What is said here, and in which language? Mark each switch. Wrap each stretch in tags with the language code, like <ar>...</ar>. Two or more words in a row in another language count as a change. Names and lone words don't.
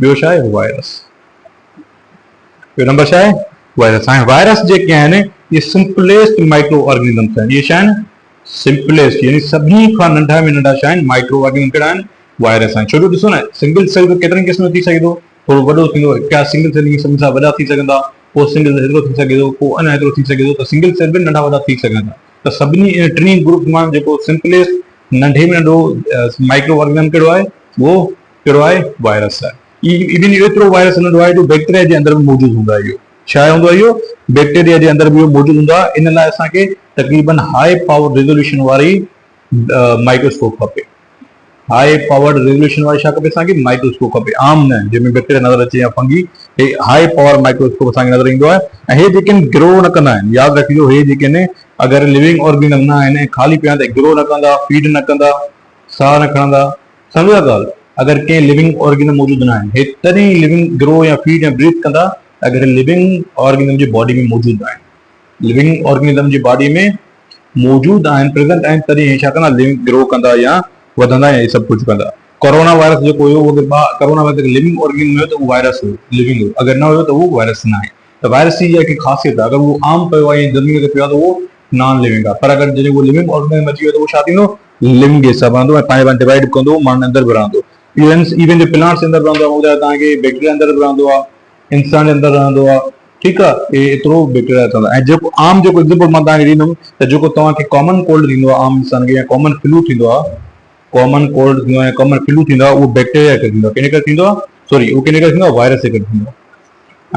<sd>ॿियो छा आहे वायरस ॿियो नंबर छा आहे वायरस। हाणे वायरस जेके आहिनि इहे</sd> <en>simplest micro organisms</en> <sd>आहिनि। इहे छा आहिनि सिंपलेस्ट यानी सभिनी खां नंढा में नंढा छा आहिनि</sd> <en>micro organism</en> <sd>कहिड़ा आहिनि वायरस आहिनि। छो जो ॾिसो न</sd> <en>single cell</en> <sd>केतिरनि क़िस्म थी सघे थो थोरो वॾो थींदो क्या</sd> <en>single cell</en> <sd>सभिनी सां वॾा थी सघंदा पोइ</sd> <en>single cell</en> <sd>हेतिरो थी सघे थो पोइ अञा हेतिरो थी सघे थो त</sd> <en>single cell</en> <sd>बि नंढा वॾा थी सघनि था। त सभिनी</sd> <en>tiny group</en> <sd>मां जेको सिंपलेस्ट नंढे में नंढो</sd> <en>micro organism</en> <sd>कहिड़ो आहे उहो कहिड़ो आहे वायरस आहे। इवन एतिरो वायरस नंढो आहे जो बैक्टीरिया जे अंदरि बि मौजूदु हूंदो आहे। इहो छा हूंदो आहे इहो बैक्टीरिया जे अंदरि बि मौजूदु हूंदो आहे। इन लाइ असांखे तक़रीबन</sd> <en>high power resolution</en> <sd>वारी माइक्रोस्कोप खपे।</sd> <en>high powered resolution</en> <sd>वारी छा खपे असांखे माइक्रोस्कोप खपे आम न जंहिंमें बैक्टीरिया नज़र अचे या फंगी हे</sd> <en>high power microscope</en> <sd>असांखे नज़र ईंदो आहे। ऐं हे जेके ग्रो न कंदा आहिनि यादि रखिजो हे जेके आहिनि अगरि</sd> <en>living organism</en> <sd>न आहिनि खाली पिया त ग्रो न कंदा फीड न कंदा साह न खणंदा सम्झो था ॻाल्हि। अगरि कंहिं</sd> <en>living organism</en> <sd>मौजूदु न आहिनि हे तॾहिं</sd> <en>living grow</en> <sd>या फीड या ब्रीथ कंदा अगरि</sd> <en>living organism</en> <sd>जी बॉडी में मौजूदु आहिनि</sd> <en>living organism</en> <sd>जी बॉडी में मौजूदु आहिनि प्रेज़ेंट आहिनि तॾहिं हे छा कंदा</sd> <en>living grow</en> <sd>कंदा या वधंदा या हे सभु कुझु कंदा। कोरोना वायरस जो हुयो वो कोरोना वायरस</sd> <en>living organism</en> <sd>हुयो तो वो वायरस हो लिविंग हो, अगर न हुयो तो वो वायरस ना है। तो वायरस जी जेकी ख़ासियत आहे, अगर वो आम पियो आहे या ज़मीन ते पियो आहे तो वो</sd> <en>non living</en> <sd>आहे, पर अगर जॾहिं वो</sd> <en>living organism</en> <sd>अची वियो त उहो छा थींदो, लिविंग जे हिसाब रहंदो ऐं पंहिंजे पाण डिवाइड कंदो, माण्हुनि अंदरि बि रहंदो। इवन जो प्लांट्स अंदरि रहंदो आहे, ॿुधायो तव्हांखे बैक्टीरिया अंदरि बि रहंदो आहे, इंसान जे अंदरि रहंदो आहे, ठीकु आहे। एतिरो बैक्टीरिया रहंदो आहे। ऐं जेको आम जेको एग्ज़ाम्पल मां तव्हांखे ॾींदुमि त जेको तव्हांखे</sd> <en>common cold</en> <sd>थींदो आहे आम इंसान खे, या</sd> <en>common flu</en> <sd>थींदो आहे,</sd> <en>common cold</en> <sd>थींदो आहे,</sd> <en>common flu</en> <sd>थींदो आहे, उहो बैक्टीरिया करे थींदो आहे, कंहिंजे करे थींदो आहे, सॉरी उहो कंहिंजे करे थींदो आहे, वायरस जे करे थींदो आहे।</sd>